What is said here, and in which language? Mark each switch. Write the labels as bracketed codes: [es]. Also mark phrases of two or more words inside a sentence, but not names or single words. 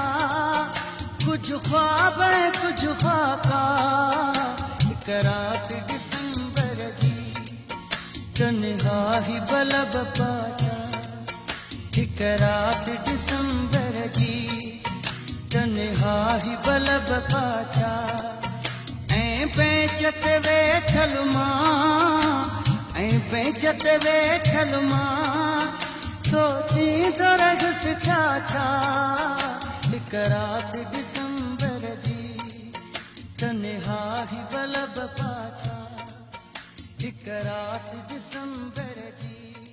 [hi] कुछ ख्वाब है कुछ खाका। [sd] हिक रात दिसंबर जी तन्हाई बलब पाछा। हिक रात दिसंबर जी तन्हाई बलब पाछा। ऐं बेंच ते वेठल मां, ऐं बेंच ते वेठल मां सोचींदो रहियसि छा छा। हिक रात दिसंबर जी तन्हाई बलब पाछा। हिक रात दिसंबर जी